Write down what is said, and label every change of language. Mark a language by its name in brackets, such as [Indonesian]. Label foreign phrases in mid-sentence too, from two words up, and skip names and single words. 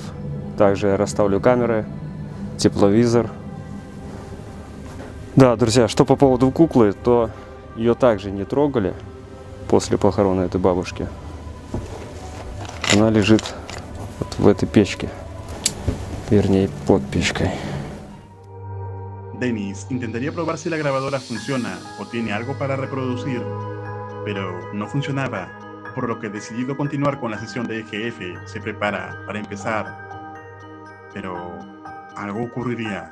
[Russian] Также я расставлю камеры, тепловизор. Да, друзья, что по поводу куклы, то ее также не трогали после похорона этой бабушки. Она lежит вот в этой печке, вернее под печкой. [Spanish] Dennis intentaría probar si la grabadora funciona o tiene algo para reproducir, pero no funcionaba, por lo que decidido continuar con la sesión de EGF, se prepara para empezar. Pero algo ocurriría.